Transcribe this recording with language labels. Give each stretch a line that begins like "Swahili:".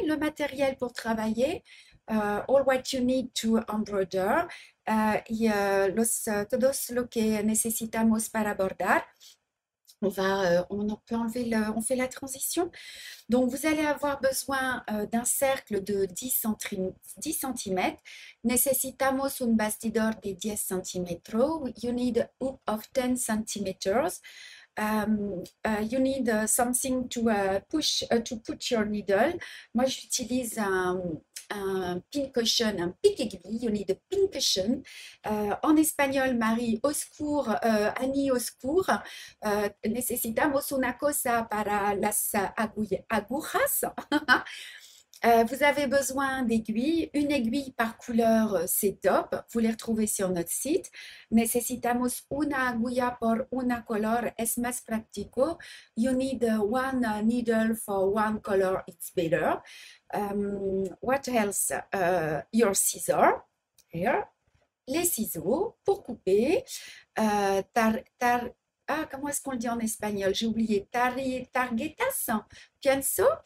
French: Le matériel pour travailler,
English: all what you need to embroider,
Spanish: y todos lo que necesitamos para bordar.
French: On peut enlever on fait la transition. Donc, vous allez avoir besoin d'un cercle de 10 cm.
Spanish: Necesitamos un bastidor de 10 centímetros.
English: You need a hoop of 10 centimeters. You need something to to put your needle.
French: Moi, j'utilise un pin cushion, un pic-aiguille.
English: You need a pin cushion.
French: En espagnol, Marie, au secours, Annie, au secours.
Spanish: Necesitamos una cosa para las agujas.
French: Vous avez besoin d'aiguilles, une aiguille par couleur, c'est top. Vous les retrouvez sur notre site.
Spanish: Necesitamos una aguja por una color, es más práctico.
English: You need one needle for one color, it's better. What else? Your scissor, here.
French: Les ciseaux pour couper. Comment est-ce qu'on le dit en espagnol? J'ai oublié.
Spanish: Targetas, pienso.